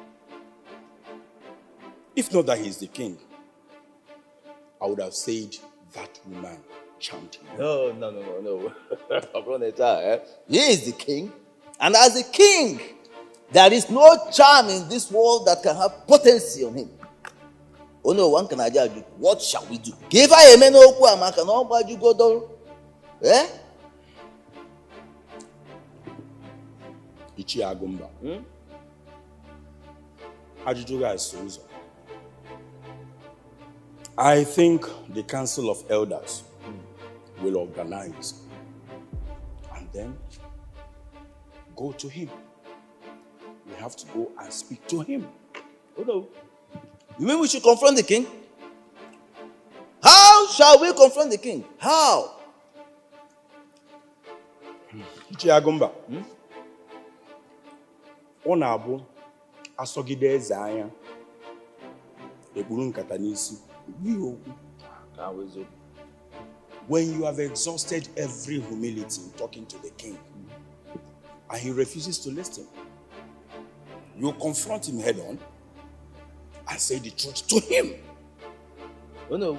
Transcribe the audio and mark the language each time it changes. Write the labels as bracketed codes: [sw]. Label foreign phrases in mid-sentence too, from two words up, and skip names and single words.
[en] If not that he is the king, I would have said that woman charmed him. No. He is the king. And as a king, there is no charm in this world that can have potency on him. Oh no, one can judge. What shall we do? Give her a man who can all you go down. Eh? [ig] Ichi Agumba. Ajụjụ ga-eso ụzọ. [en] I think the Council of Elders will organize and then go to him. We have to go and speak to him. Oh no. You mean we should confront the king? How shall we confront the king? How? [ig] Chiagumba. Ọ na-abụ asọgide eze anya ekpuru nkata n'isi. [en] When you have exhausted every humility in talking to the king and he refuses to listen, you confront him head on and say the truth to him. Oh no.